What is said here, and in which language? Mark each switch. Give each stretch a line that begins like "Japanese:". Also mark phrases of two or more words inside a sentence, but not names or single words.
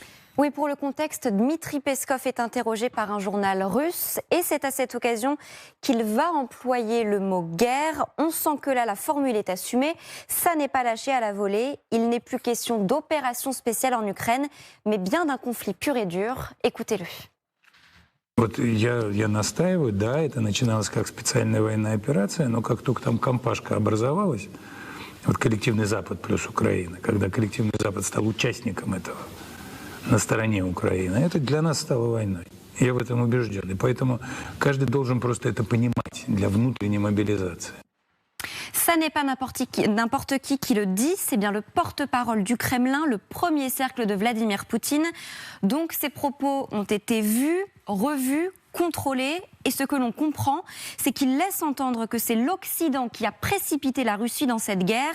French: Oui, pour le contexte, Dmitri Peskov est interrogé par un journal russe et c'est à cette occasion qu'il va employer le mot guerre. On sent que là, la formule est assumée. Ça n'est pas lâché à la volée. Il n'est plus question d'opération spéciale en Ukraine, mais bien d'un conflit pur et dur. Écoutez-le.
Russian: Вот я настаиваю, да, это начиналось как специальная военная операция, но как только там компашка образовалась, вот коллективный Запад плюс Украина, когда коллективный Запад стал участником этого на стороне Украины, это для нас стало войной. Я в этом убежден. И поэтому каждый должен просто это понимать для внутренней мобилизации.
French: Ça n'est pas n'importe qui le dit, c'est bien le porte-parole du Kremlin, le premier cercle de Vladimir Poutine. Donc ces propos ont été vus, revus, contrôlés. Et ce que l'on comprend, c'est qu'il laisse entendre que c'est l'Occident qui a précipité la Russie dans cette guerre.